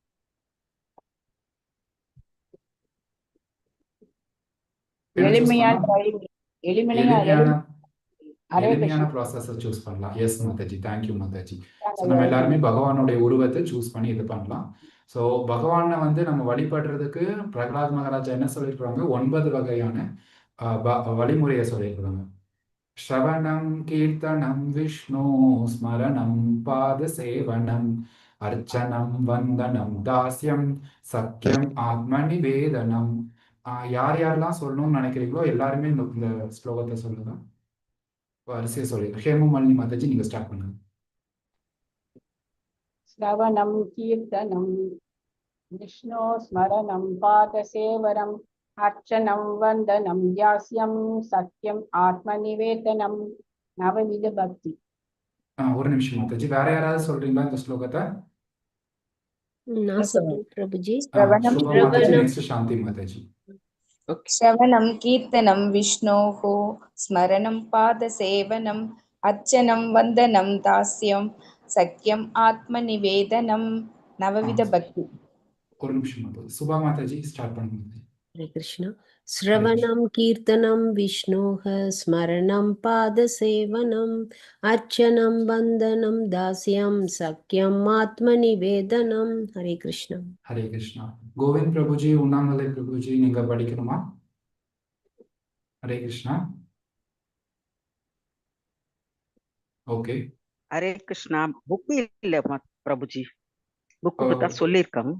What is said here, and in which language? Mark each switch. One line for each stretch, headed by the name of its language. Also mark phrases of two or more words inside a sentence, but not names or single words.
Tamil: எளிமையான ப்ராசஸை சூஸ் பண்ணலாம். எஸ் மாதாஜி, தேங்க்யூ மாதாஜி. ஸோ நம்ம எல்லாருமே பகவானுடைய உருவத்தை சூஸ் பண்ணி இது பண்ணலாம். ஸோ பகவானை வந்து நம்ம வழிபடுறதுக்கு பிரகலாத் மகாராஜா என்ன சொல்லியிருக்கிறாங்க, 9 வகையான வழிமுறையை சொல்லியிருக்கிறாங்க.
Sanskrit: श्रवणं कीर्तनं विष्णु स्मरणं पादसेवनम् अर्चनं वन्दनं दास्यं सख्यम् आत्म निवेदनम्.
Tamil: யார் யாரெல்லாம் சொல்லணும்னு நினைக்கிறீங்களோ எல்லாருமே இந்த ஸ்லோகத்தை சொல்லுங்க. வரிசையை சொல்லிடுங்க. ஹேமமாலினி மாதாஜி நீங்க ஸ்டார்ட் பண்ணுங்க.
Sanskrit: श्रवणं कीर्तनं विष्णो स्मरणं पादसेवनम् अर्चनं वन्दनं यास्यं सत्यम् आत्मनिवेदनं नवविध भक्ति.
Tamil: ஒரு நிமிஷம் மாதாஜி, வேற யாராவது சொல்றீங்களா இந்த ஸ்லோகத்தை? நான் சொல்றேன் பிரபுஜி.
Sanskrit: श्रवणं
Tamil: சுபா மாதாஜி,
Sanskrit: श्रवणं
Tamil: நெக்ஸ்ட் சாந்தி மாதாஜி.
Sanskrit: श्रवणं कीर्तनं विष्णोः स्मरणं पादसेवनम् अर्चनं वन्दनं दास्यं सख्यम् आत्मनिवेदनं नवविध भक्ति.
Tamil: ஒரு நிமிஷம் மாதாஜி, சுபா மாதாஜி ஸ்டார்ட் பண்ணுங்க.
Sanskrit: हरे कृष्ण. श्रवणं कीर्तनं विष्णोः स्मरणं पादसेवनम् अर्चनं वन्दनं दास्यं सख्यम् आत्मनिवेदनं. हरे कृष्ण. हरे कृष्ण.
Tamil: கோவிந்த் பிரபுஜி, உண்ணாமலை பிரபுஜி நீங்க படிக்கணுமா?
Sanskrit: हरे कृष्ण. ஓகே. हरे कृष्ण.
Tamil: புக் இல்ல பிரபுஜி, புக்கு தான் சொல்லியிருக்காங்க.